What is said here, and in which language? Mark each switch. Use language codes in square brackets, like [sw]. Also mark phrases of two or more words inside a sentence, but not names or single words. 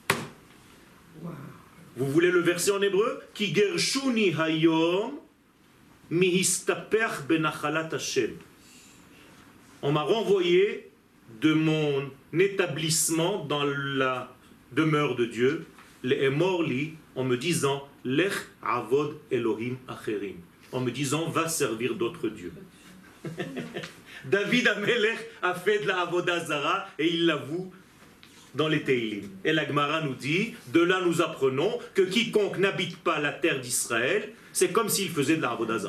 [fr] Vous voulez le verset en hébreu? [he] כי גרשוני היום מהסתפח בנחלת השם. [fr] On m'a renvoyé de mon établissement dans la demeure de Dieu, le morli, en me disant [he] לך עבוד אלהים אחרים, [fr] en me disant va servir d'autres dieux. David Amelech a fait de la [he] עבודה זרה [fr] et il l'avoue dans les Teilim. Et la Gemara nous dit, de là nous apprenons que quiconque n'habite pas la terre d'Israël, c'est comme s'il faisait de la [he] עבודה זרה.